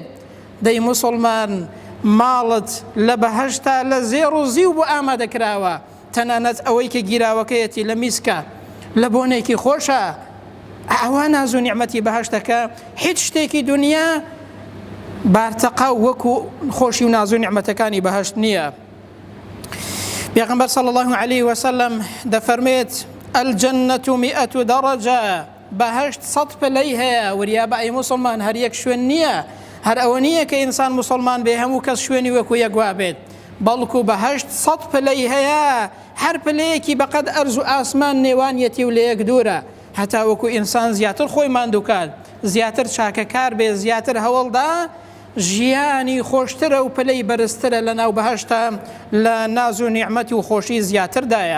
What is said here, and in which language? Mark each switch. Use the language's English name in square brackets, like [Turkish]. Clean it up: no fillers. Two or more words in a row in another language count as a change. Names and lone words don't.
[Central Kurdish] دەی موسڵمان، ماڵت لە بەهشتا لە زێڕ و زیو بۆ ئامادەکراوە، تەنانەت ئەوەی کە گیراوەکەیەتی لە میسکە لە بۆنێکی خۆشە. ئەوە ناز و نیعمەتی بەهشتەکە هیچ شتێکی دنیا بارتەقا وەکو خۆشی و ناز و نیعمەتەکانی بەهشت نییە. پێغەمبەر [Arabic] صلی الله عليه وسلم [Central Kurdish] دەفەرمێت [Arabic] الجنة 100 درجة، [Central Kurdish] بەهشت 100 پلەی هەیە. وریا بە ئەی موسڵمان، هەر یەک شوێن نییە، هەر ئەوە نییە کە ئینسان موسڵمان بێ هەموو کەس شوێنی وەکو یەکوا بێت، بەڵکو بەهشت 100 پلەی هەیە. هەر پلەیەکی بەقەد ئەرز و ئاسمان نێوانیەتی و لە یەک دوورە. هەتا وەکو ئینسان زیاتر خۆی ماندووکات، زیاتر چاکەکار بێ، زیاتر هەوڵدا، ژیانی خۆشترە و پلەی بەرزترە لە ناو بەهشتە، لە ناز و نیعمەتی و خۆشی زیاتردایە.